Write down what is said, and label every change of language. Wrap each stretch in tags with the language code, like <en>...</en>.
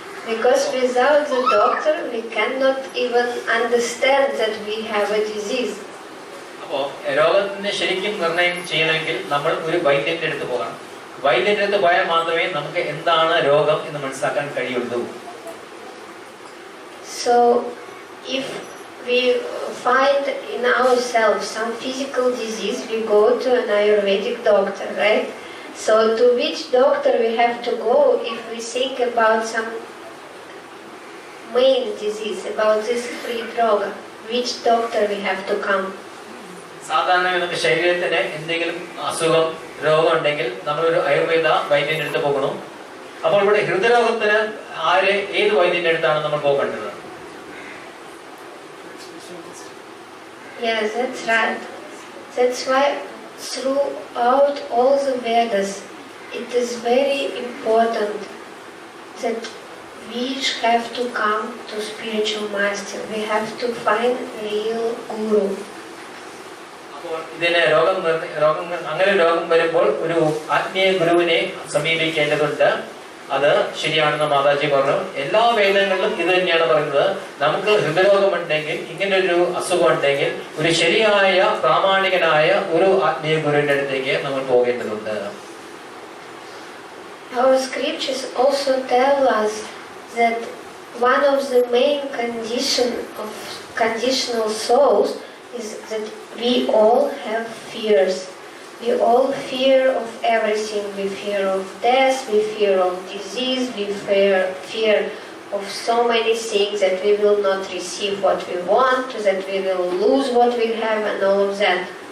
<en>Because without the doctor, we cannot even understand that we have a disease.</en> <ml>അപ്പോൾ രോഗത്തിന് ശരിക്കും നിർണയം ചെയ്യണമെങ്കിൽ നമ്മൾ ഒരു വൈദ്യന്റെ അടുത്ത് പോകണം. വൈദ്യന്റെ അടുത്ത് പോയാൽ മാത്രമേ നമുക്ക് എന്താണ് രോഗം എന്ന് മനസ്സിലാക്കാൻ കഴിയുള്ളൂ.</ml> <en>So, if we find in ourselves some physical disease, we go to an Ayurvedic doctor, right? So, to which doctor we have to go if we think about some main disease, about this hridroga? Which doctor we have to come?</en> <ml>സാധാരണ നമുക്ക് ശരീരത്തിന് എന്തെങ്കിലും അസുഖം രോഗം ഉണ്ടെങ്കിൽ നമ്മളൊരു ആയുർവേദ വൈദ്യന്റെ അടുത്ത് പോകണം. അപ്പോൾ ഇവിടെ ഹൃദയരോഗത്തിന് ഏത് വൈദ്യന്റെ അടുത്താണ് നമ്മൾ പോകേണ്ടത്?</ml> <en>Yes, that's right. That's why throughout all the Vedas, it is very important that we have to come to spiritual master. We have to find real guru.</en> <ml>അപ്പോൾ ഇതിന് അങ്ങനെ രോഗം വരുമ്പോൾ ഒരു ആത്മീയ ഗുരുവിനെ സമീപിക്കേണ്ടതുണ്ട്. അത് ശരിയാണെന്ന് മാതാജി പറഞ്ഞു. എല്ലാ വേദങ്ങളിലും ഇത് തന്നെയാണ് പറയുന്നത്. നമുക്ക് ഹൃദയരോഗമുണ്ടെങ്കിൽ, ഇങ്ങനൊരു അസുഖം ഉണ്ടെങ്കിൽ ഒരു ശരിയായ പ്രാമാണികനായ ഒരു ആത്മീയ ഗുരുവിന്റെ അടുത്തേക്ക് നമ്മൾ പോകേണ്ടതുണ്ട്.</ml> <en>Our scriptures also tell us that one of the main condition of conditional souls is that we all have fears. We all fear of everything. We fear of death, we fear of disease, we fear of so many things, that we will not receive what we want, that we will lose what we have, and all of that.</en>